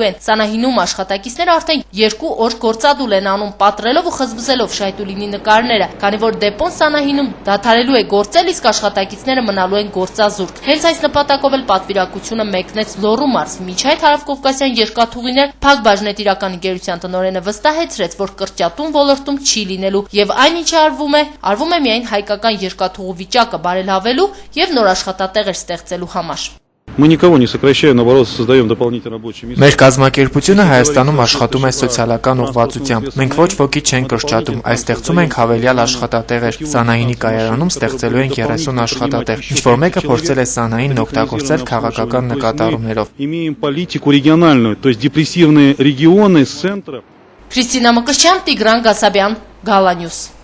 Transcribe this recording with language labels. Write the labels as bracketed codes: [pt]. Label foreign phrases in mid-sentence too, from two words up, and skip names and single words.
[hy] են։ Սանահինում աշխատակիցները արդեն 2 օր գործադուլ են անում, պատռելով ու խզբզելով Շայդուլինի նկարները, քանի որ դեպոն Սանահինում դադարելու է գործել, իսկ աշխատակիցները մնալու են գործազուրկ։ Հենց այս նպատակով էլ պատվիրակությունը մեկնեց Լոռու մարզ։ Մինչ այդ Հարավկովկասյան երկաթուղիներ Փակ բաժնետիրական ընկերության տնօրենը վստահեցրեց, որ կրճատում ոլորտում չի լինելու եւ այնինչ արվում է միայն հայկական երկաթուղու վիճակը բարելավելու եւ նոր աշխատատեղեր ստեղծելու համար։ [ru] Мы никого не сокращаем, наоборот, создаем дополнительные рабочие места. [hy] Մեր կազմակերպությունը Հայաստանում աշխատում է սոցիալական ուղղվածությամբ։ Մենք ոչ ոքի չենք կրճատում, այլ ստեղծում ենք հավելյալ աշխատատեղեր։ Սանահինի կայարանում ստեղծելու ենք 30 աշխատատեղ, ինչ որ մեկը փորձել է Սանահինն օգտագործել քաղաքական նկատառումներով։ [ru] Имеем политику региональную, то есть депрессивные регионы с центра. [hy] Քրիստինա Մկրտչյան, Տիգրան Գասաբյան, Գալանյուս։